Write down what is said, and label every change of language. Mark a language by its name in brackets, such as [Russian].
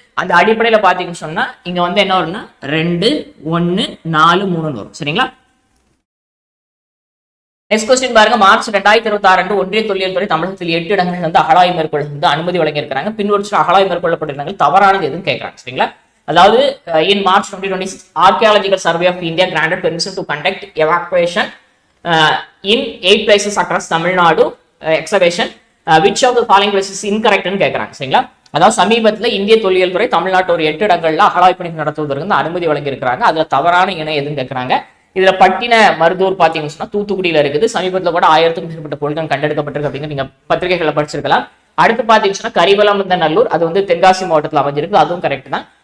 [Tamil] அந்த அடிப்படையில பாத்தீங்கன்னு சொன்னா இங்க வந்து என்ன வரும்னா 2, 1, 4, 3 வரும். சரிங்களா? நெக்ஸ்ட் கொஸ்டின் பாருங்க. மார்ச் 2026 ஒன்றிய தொல்லியல் துறை தமிழகத்தில் 8 இடங்கள் வந்து அகழாய்வு மேற்கொள்ள வந்து அனுமதி வழங்கியிருக்கிறாங்க. பின்வருஷம் அகழாய்வு மேற்கொள்ளப்பட்ட இடங்கள் தவறானது எதுன்னு கேட்கறாங்க. சரிங்களா? [English] அதாவது in March 2026 Archaeological Survey of India granted permission to conduct evacuation in 8 places across Tamil Nadu excavation. Which of the following places is incorrect [Tamil] ன்னு கேட்கறாங்க. சரிங்களா? அதாவது சமீபத்துல இந்திய தொல்லியல் துறை தமிழ்நாட்டு ஒரு 8 இடங்கள்ல அகழாய்வு பணி நடத்துவதற்கு அனுமதி வழங்கி இருக்கிறாங்க. அதுல தவறான இணை எதுன்னு கேட்கறாங்க. இதுல பட்டின மருதூர் பாத்தீங்கன்னு சொன்னா தூத்துக்குடியில இருக்குது. சமீபத்துல கூட 1000க்கும் மேற்பட்ட பொருட்கள் கண்டெடுக்கப்பட்டிருக்கு அப்படிங்கிற நீங்க பத்திரிகைகளை படிச்சிருக்கலாம். அடுத்து பாத்தீங்கன்னா கரிவலம் இந்த நல்லூர், அது வந்து தென்காசி மாவட்டத்தில் அமைஞ்சிருக்கு, அதுவும் கரெக்ட் தான்.